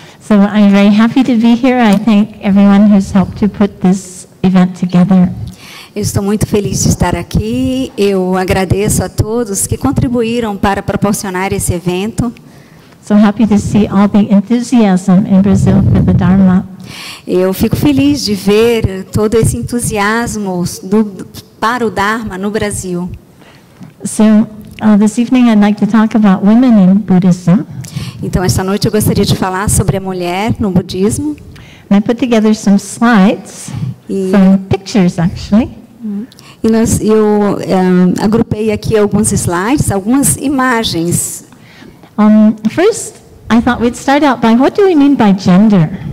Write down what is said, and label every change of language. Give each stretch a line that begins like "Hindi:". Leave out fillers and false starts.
English: So I'm very happy to be here. I thank everyone who's helped to put this event together.
Portuguese: Eu estou muito feliz de estar aqui. Eu agradeço a todos que contribuíram para proporcionar esse evento.
English: So happy to see all the enthusiasm in Brazil for the Dharma.
Portuguese: Eu fico feliz de ver todo esse entusiasmo para o Dharma no Brasil.
English: So this evening I'd like to talk about women in Buddhism.
Portuguese: Então, esta noite eu gostaria de falar sobre a mulher no budismo.
English: And I put together some slides, some pictures actually.
Portuguese: E eu agrupei aqui alguns slides, algumas imagens.
English: First, I thought we'd start out by what do we mean by gender?